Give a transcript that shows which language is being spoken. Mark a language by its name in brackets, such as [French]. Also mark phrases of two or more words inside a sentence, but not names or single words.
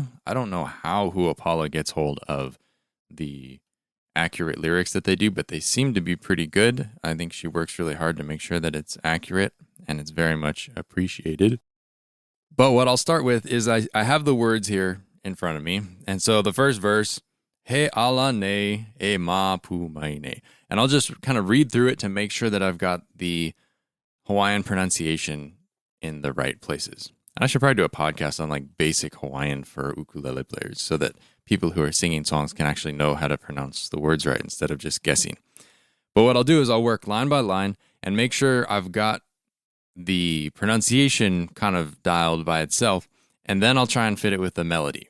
[English] I don't know how Huapala gets hold of the accurate lyrics that they do, but they seem to be pretty good. I think she works really hard to make sure that it's accurate, and it's very much appreciated. But what I'll start with is I have the words here in front of me. And so the first verse, [Hawaiian] He ala ne e ma pu mai ne. [English] And I'll just kind of read through it to make sure that I've got the Hawaiian pronunciation in the right places. And I should probably do a podcast on like basic Hawaiian for ukulele players so that people who are singing songs can actually know how to pronounce the words right instead of just guessing. But what I'll do is I'll work line by line and make sure I've got the pronunciation kind of dialed by itself, and then I'll try and fit it with the melody.